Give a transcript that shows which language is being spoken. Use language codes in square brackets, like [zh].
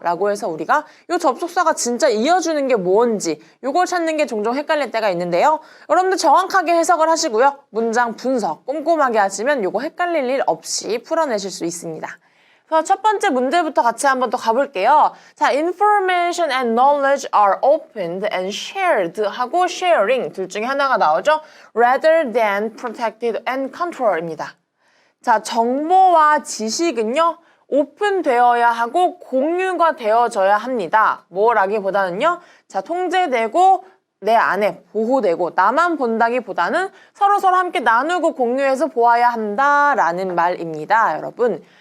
[ko] 라고 해서 우리가 이 접속사가 진짜 이어주는 게 뭔지 이걸 찾는 게 종종 헷갈릴 때가 있는데요. 여러분들 정확하게 해석을 하시고요. 문장 분석 꼼꼼하게 하시면 이거 헷갈릴 일 없이 풀어내실 수 있습니다. 그래서 첫 번째 문제부터 같이 한번 더 가볼게요. [en] 자, information and knowledge are opened and shared 하고 sharing [ko] 둘 중에 하나가 나오죠. [en] rather than protected and control [ko] 입니다. 자, 정보와 지식은요, 오픈되어야 하고 공유가 되어져야 합니다. 뭐라기보다는요, 자, 통제되고 내 안에 보호되고 나만 본다기보다는 서로서로 함께 나누고 공유해서 보아야 한다라는 말입니다, 여러분.